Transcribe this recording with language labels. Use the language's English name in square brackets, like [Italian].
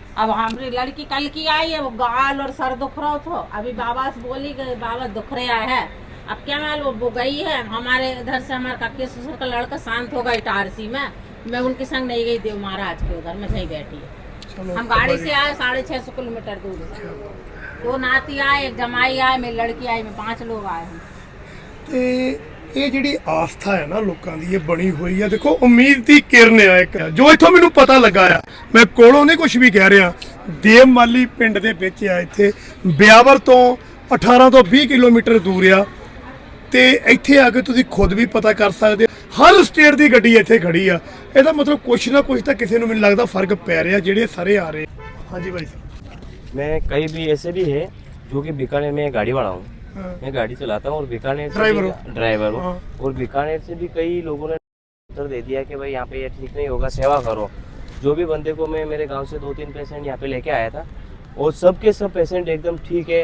[Hindi] अब हमारी लड़की कल की आई है, वो गाल और सर दुख रहा था, अभी बाबा से बोली गई बाबा दुख रहा है, अब क्या मालूम वो गई है। हमारे इधर से हमारे काके ससुर का लड़का शांत होगा इटारसी में, मैं उनके संग नहीं गई देव महाराज के उधर, मैं नहीं बैठी है। हम गाड़ी से आए 650 किलोमीटर दूर से, दो नाती आए, एक जमाई आए, मेरी लड़की आई, मैं 5 लोग आए हम। [Punjabi] ਤੇ ਇਹ ਜਿਹੜੀ ਆਸਥਾ ਹੈ ਨਾ ਲੋਕਾਂ ਦੀ, ਇਹ ਬਣੀ ਹੋਈ ਹੈ। ਦੇਖੋ ਉਮੀਦ ਦੀ ਕਿਰਨ ਆ ਇੱਕ, ਜੋ ਇੱਥੋਂ ਮੈਨੂੰ ਪਤਾ ਲੱਗਾ ਆ, ਮੈਂ ਕੋਲੋਂ ਨਹੀਂ ਕੁਝ ਵੀ ਕਹਿ ਰਿਹਾ, ਦੇਵਮਾਲੀ ਪਿੰਡ ਦੇ ਵਿੱਚ ਆ, ਇੱਥੇ ਬਿਆਵਰ ਤੋਂ 18 ਤੋਂ 20 ਕਿਲੋਮੀਟਰ ਦੂਰ ਆ, ਤੇ ਇੱਥੇ ਆ ਕੇ ਤੁਸੀਂ ਖੁਦ ਵੀ ਪਤਾ ਕਰ ਸਕਦੇ ਹੋ। ਹਰ ਸਟੇਟ ਦੀ ਗੱਡੀ ਇੱਥੇ ਖੜੀ ਆ, ਇਹਦਾ ਮਤਲਬ ਕੁਛ ਨਾ ਕੁਛ ਤਾਂ ਕਿਸੇ ਨੂੰ ਮੈਨੂੰ ਲੱਗਦਾ ਫਰਕ ਪੈ ਰਿਹਾ, ਜਿਹੜੇ ਸਾਰੇ ਆ ਰਹੇ। ਹਾਂਜੀ ਭਾਈ ਸਾਹਿਬ। [Hindi] मैं कई भी ऐसे भी है जो कि बीकानेर में गाड़ी वाला हूँ, हाँ। मैं गाड़ी चलाता हूँ और बीकानेर से ड्राइवर भी- ड्राइवर हूँ। हाँ। और बीकानेर से भी कई लोगों ने उत्तर दे दिया कि भाई यहाँ पे ये ठीक नहीं होगा, सेवा करो। जो भी बंदे को मैं मेरे गांव से 2-3 पेशेंट यहाँ पे लेके आया था, और सब के सब पेशेंट एकदम ठीक है